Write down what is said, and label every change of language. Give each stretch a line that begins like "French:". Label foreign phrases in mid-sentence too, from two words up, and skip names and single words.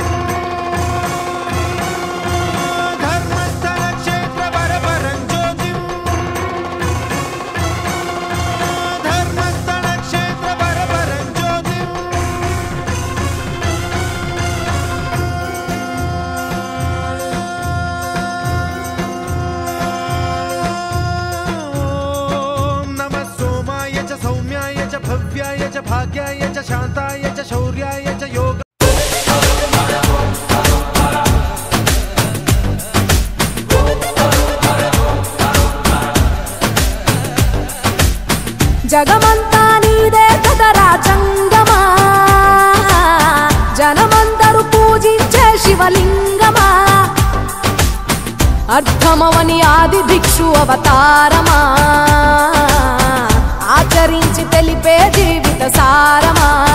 Sanskrit: धर्मस्थलक्षेत्रवरपरं ज्योतिम् धर्मस्थलक्षेत्रवरपरं ज्योतिम् नमः सोमाय च सौम्याय च भव्याय च भाग्याय च शान्ताय च शौर्याय च योग
Telugu: జగమంతా నీదే కదరా జంగమా జనమందరూ పూజించే శివలింగమా అర్థమవని ఆది భిక్షు అవతారమా ఆచరించి తెలిపే జీవిత సారమా